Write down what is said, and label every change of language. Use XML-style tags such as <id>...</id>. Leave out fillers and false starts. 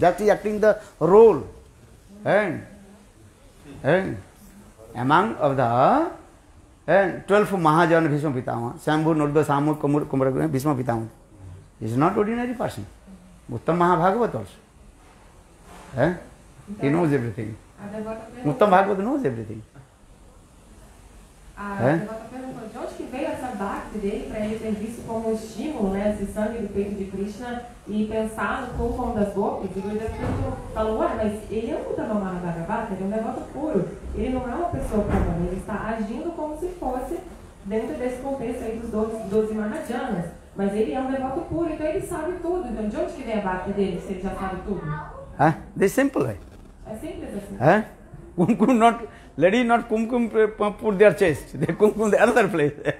<en>That is acting the role. And among of the 12 Mahajana Bhishma Pitamaha, Shambhu, Nodda, Samur, Kumara, Bhishma Pitamaha. He is not ordinary person. Uttam Mahabhagavat also. He knows everything. Uttam Bhagavad knows everything.</en> <pt>A devota perguntou de onde que veio essa bhakti dele para ele ter visto como estímulo, né, esse sangue do peito de Krishna e pensar no kumkum das gopis. E o Gurudev falou, ué, mas ele é um Uttama Mahabhagavata, ele é um devoto puro. Ele não é uma pessoa comum, ele está agindo como se fosse dentro desse contexto aí dos 12 Mahajanas. Mas ele é um devoto puro, então ele sabe tudo. Então de onde que vem a bhakti dele se ele já sabe tudo?</pt> <en>This simple.</en> <pt>É simples assim.</pt> <en>Kumkum not, lady not kumkum put their chest, they kumkum the another place.</en>